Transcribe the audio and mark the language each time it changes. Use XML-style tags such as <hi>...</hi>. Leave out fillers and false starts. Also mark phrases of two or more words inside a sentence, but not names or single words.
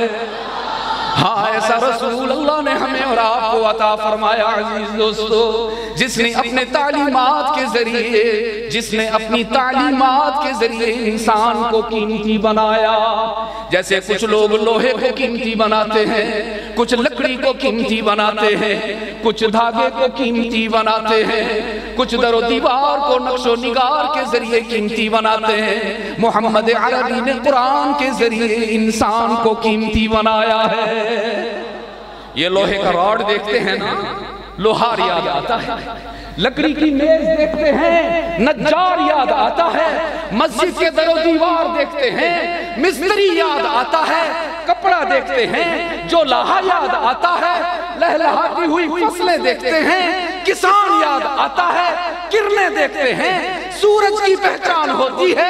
<ur>ہاں ایسا رسول اللہ نے ہمیں اور آپ کو عطا فرمایا عزیز دوستو، جس نے اپنے تعلیمات کے ذریعے، جس نے اپنی تعلیمات کے ذریعے انسان کو قیمتی بنایا۔ جیسے کچھ لوگ لوہے کو قیمتی بناتے ہیں، کچھ لکڑی کو قیمتی بناتے ہیں، کچھ دھاگے کو قیمتی بناتے ہیں، کچھ در و دیوار کو نقش و نگار کے ذریعے قیمتی بناتے ہیں۔ محمد عربی نے قرآن کے ذریعے انسان کو قیمتی بنایا ہے۔ یہ لوہے کا راڈ دیکھتے ہیں نا، لوہار یاد آتا ہے، لکڑی کی میز دیکھتے ہیں نجار یاد آتا ہے، مسجد کے در و دیوار دیکھتے ہیں مستری یاد آتا ہے، کپڑا دیکھتے ہیں جو لاہا یاد آتا ہے، لہلہاتی ہوئی فصلیں دیکھتے ہیں کسان یاد آتا ہے، کرنیں دیکھتے ہیں سورج کی پہچان ہوتی ہے۔</ur>